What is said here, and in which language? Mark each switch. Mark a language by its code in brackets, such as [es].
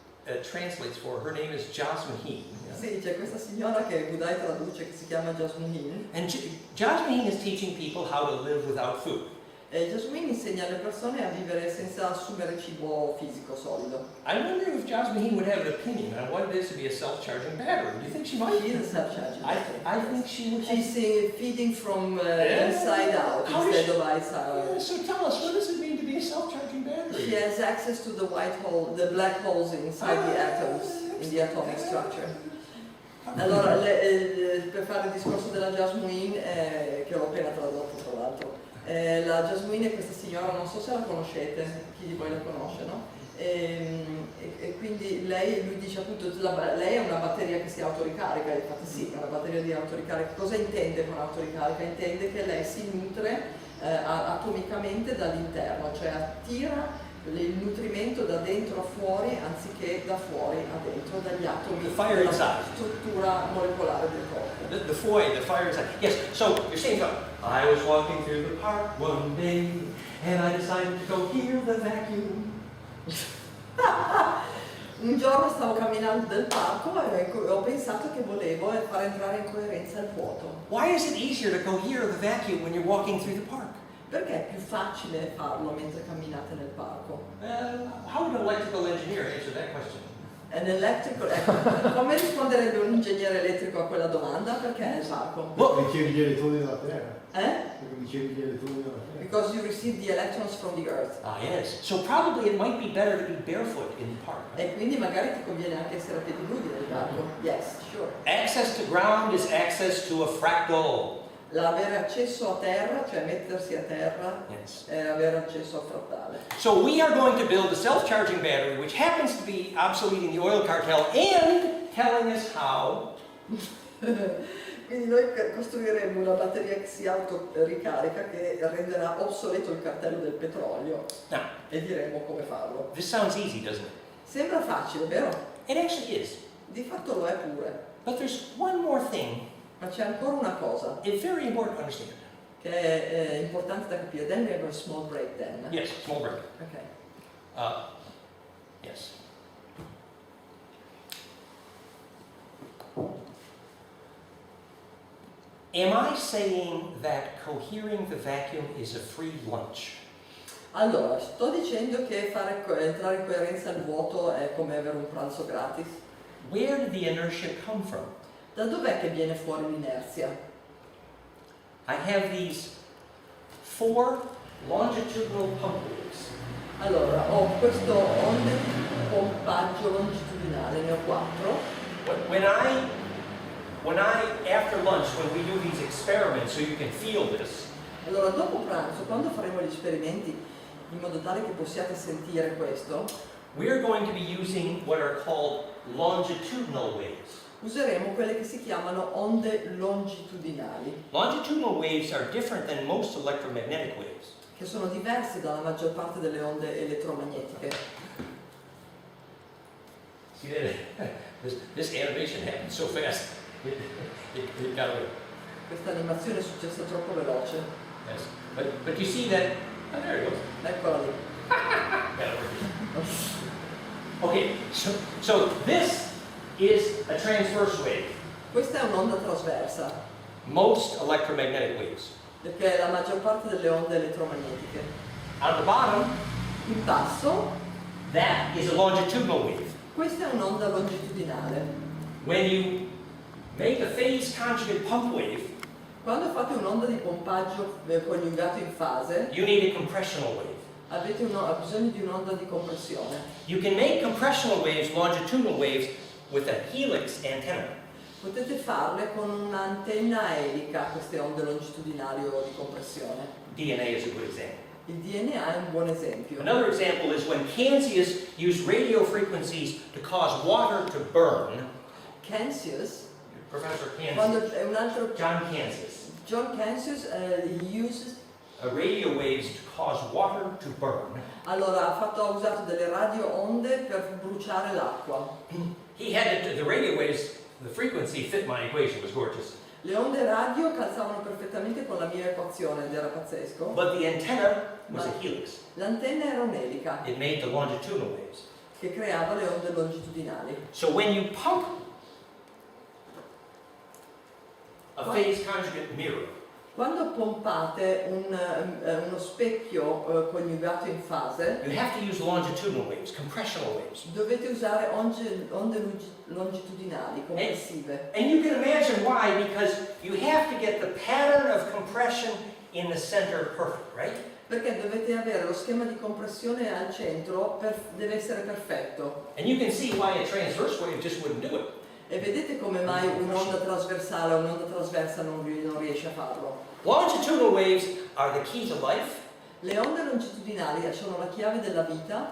[en] that translates for her name is Jasmine. [it] Sì, c'è questa signora che Budai traduce che si chiama Jasmine. [en] And Jasmine is teaching people how to live without food. [it] E Jasmine insegna alle persone a vivere senza assumere cibo fisico solido. [en] I wonder if Jasmine would have an opinion on what it is to be a self-charging battery. Do you think she might? She is self-charging. I think she would. She's feeding from Yeah. inside out How instead does of outside. Yeah, so tell us, what does it mean to be a self-charging battery? She has access to the white hole, the black holes inside the atoms, in the atomic structure. [it] Allora, per fare il discorso della Jasmine, che ho appena tradotto tra l'altro, la Jasmine è questa signora, non so se la conoscete, chi di voi la conosce, no? E quindi lui dice appunto, lei è una batteria che si autoricarica, infatti sì, è una batteria di autoricarica. Cosa intende con autoricarica? Intende che lei si nutre atomicamente dall'interno, cioè attira il nutrimento da dentro a fuori anziché da fuori a dentro, dagli atomi [en] The fire [it] della [en] inside. [it] struttura molecolare del corpo. [en] The fire inside. Yes, so you're saying, I was walking through the park one day and I decided to go hear the vacuum. [it] Un giorno stavo camminando nel parco e ho pensato che volevo far entrare in coerenza il vuoto. [en] Why is it easier to go hear the vacuum when you're walking through the park? [it] Perché è più facile farlo mentre camminate nel parco? [en] How would an electrical engineer answer that question? [it] Ecco, come risponderebbe un ingegnere elettrico a quella domanda? Perché nel parco? Ricevi gli elettroni dalla Terra. Eh? Ricevi gli elettroni dalla Terra. [en] Because you receive the electrons from the earth. Ah, yes. So probably it might be better to be barefoot in the park. [it] E quindi magari ti conviene anche essere a piedi nudi nel parco. [en] Yes, sure. Access to ground is access to a fractal. [it] L'avere accesso a terra, cioè mettersi a terra, [en] Yes. [it] è avere accesso a frattale. [en] So we are going to build a self-charging battery which happens to be obsoleting the oil cartel and telling us how. [it] Quindi noi costruiremo una batteria che si autoricarica che renderà obsoleto il cartello del petrolio [en] Now, [it] e diremo come farlo. [en] this sounds easy, doesn't it? [it] Sembra facile, vero? [en] It actually is. [it] Di fatto lo è pure. [en] But there's one more thing. [it] Ma c'è ancora una cosa [en] It's very important to understand. [it] che è importante da capire. [en] Then we have a small break then. Yes, small break. Ok. Yes. Am I saying that cohering the vacuum is a free lunch? [it] Allora, sto dicendo che entrare in coerenza al vuoto è come avere un pranzo gratis. [en] Where did the inertia come from? [it] Da dov'è che viene fuori l'inerzia? [en] I have these 4 longitudinal pump waves. [it] Allora, ho questo onde di pompaggio longitudinale, ne ho 4. [en] When I, after lunch, when we do these experiments, so you can feel this, [it] Allora, dopo pranzo, quando faremo gli esperimenti, in modo tale che possiate sentire questo, [en] we're going to be using what are called longitudinal waves. [it] useremo quelle che si chiamano onde longitudinali, [en] Longitudinal waves are different than most electromagnetic waves. che sono diverse dalla maggior parte delle onde elettromagnetiche. See that? This animation happened so fast. It got away. [it] Questa animazione è successa troppo veloce. [en] Yes. But you see that? Oh, there it goes. [it] Eccola lì. [en] Got it. Okay, so this is a transverse wave. [it] Questa è un'onda trasversa, [en] Most electromagnetic waves. [it] perché la maggior parte delle onde elettromagnetiche. [en] On the bottom, [it] In basso, [en] that is a longitudinal wave. [it] questa è un'onda longitudinale. [en] When you make a phase conjugate pump wave, [it] Quando fate un'onda di pompaggio coniugato in fase, [en] you need a compressional wave. [it] avete bisogno di un'onda di compressione. [en] You can make compressional waves, longitudinal waves, with a helix antenna. [it] Potete farle con un'antenna elica, queste onde longitudinali o di compressione. [en] DNA is a good example. [it] Il DNA è un buon esempio. [en] Another example is when Kansas used radio frequencies to cause water to burn. [it] Kansas, [en] Professor [it] quando [en] Kansas. [it] è un altro [en] John Kansas. John Kansas uses Radio waves to cause water to burn. [it] allora ha usato delle radio onde per bruciare l'acqua. [en] He had the radio waves, the frequency fit my equation, it was gorgeous. [it] Le onde radio calzavano perfettamente con la mia equazione ed era pazzesco. [en] But the antenna was a helix. [it] L'antenna era un'elica, [en] It made the longitudinal waves. [it] che creava le onde longitudinali. [en] So when you pump a phase conjugate mirror, [it] Quando pompate uno specchio coniugato in fase, [en] you have to use longitudinal waves, compressional waves. [it] dovete usare onde longitudinali, compressive. [en] And you can imagine why, because you have to get the pattern of compression in the center perfect, right? [it] Perché dovete avere lo schema di compressione al centro, deve essere perfetto. [en] And you can see why a transverse wave just wouldn't do it. [it] E vedete come mai un'onda trasversale o un'onda trasversa non riesce a farlo. [en] Longitudinal waves are the key to life. [it] Le onde longitudinali sono la chiave della vita.